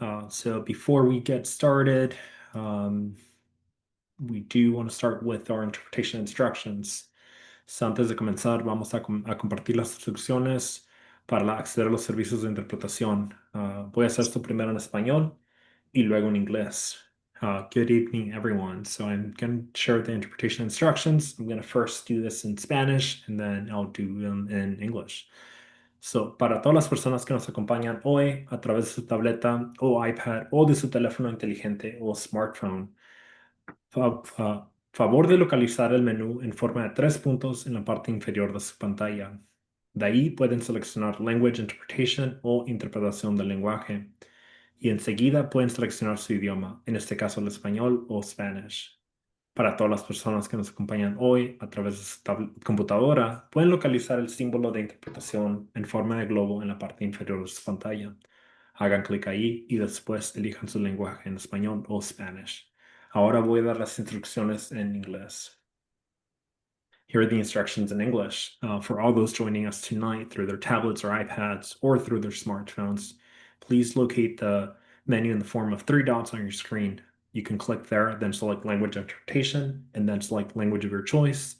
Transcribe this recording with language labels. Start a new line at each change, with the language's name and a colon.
English: So before we get started, we do want to start with our interpretation instructions.
Spanish: So antes de comenzar, vamos a compartir las instrucciones para acceder a los servicios de interpretación. Voy a hacer esto primero en español y luego en inglés.
English: Good evening, everyone. So I'm going to share the interpretation instructions. I'm going to first do this in Spanish and then I'll do them in English.
Spanish: So, para todas las personas que nos acompañan hoy a través de su tableta o iPad o de su teléfono inteligente o smartphone, favor de localizar el menú en forma de 3 puntos en la parte inferior de su pantalla. De ahí pueden seleccionar Language Interpretation o interpretación del lenguaje. Y enseguida pueden seleccionar su idioma, en este caso el español o Spanish. Para todas las personas que nos acompañan hoy a través de su computadora, pueden localizar el símbolo de interpretación en forma de globo en la parte inferior de su pantalla. Hagan clic ahí y después elijan su lenguaje en español o Spanish. Ahora voy a dar las instrucciones en inglés.
English: Here are the instructions in English for all those joining us tonight through their tablets or iPads or through their smartphones. Please locate the menu in the form of 3 dots on your screen. You can click there, then select language interpretation, and then select language of your choice.